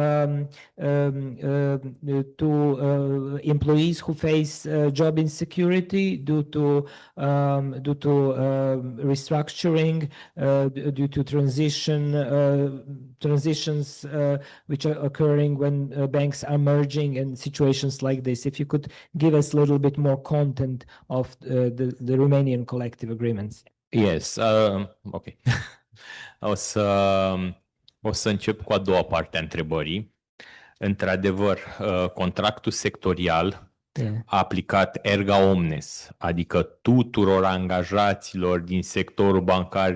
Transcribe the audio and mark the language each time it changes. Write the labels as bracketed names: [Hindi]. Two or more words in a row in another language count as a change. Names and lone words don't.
[English] to employees who face job insecurity due to restructuring, due to transitions which are occurring when banks are merging and situations like this. If you could give us a little bit more content of the Romanian collective agreements. Yes, okay. [Romanian] O să încep cu a doua parte a întrebării. Într-adevăr, contractul sectorial a aplicat [Latin] erga omnes, [Romanian] adică tuturor angajaților din sectorul bancar